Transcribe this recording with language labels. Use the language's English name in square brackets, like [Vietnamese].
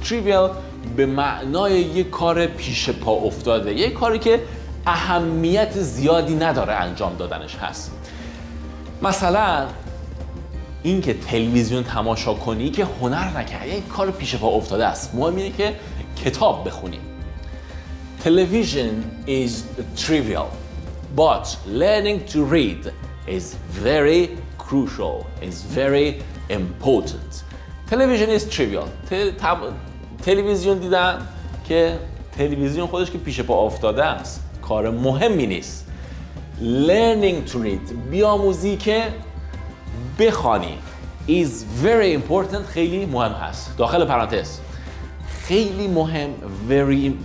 [Persian] تریویال به معنای یک کار پیش پا افتاده، یک کاری که اهمیت زیادی نداره انجام دادنش هست. مثلا این که تلویزیون تماشا کنی که هنر نکردی، یک کار پیش پا افتاده است. مهم اینه که کتاب بخونیم. [English] Television is trivial, but learning to read is very crucial, is very important. Television is trivial. [Persian] تلویزیون دیدن که تلویزیون خودش که پیش پا افتاده است، کار مهمی نیست. [English] Learning to read، [Persian] بیاموزی که بخوانی [English] is very important، [Persian] خیلی مهم هست. داخل پرانتز خیلی مهم very.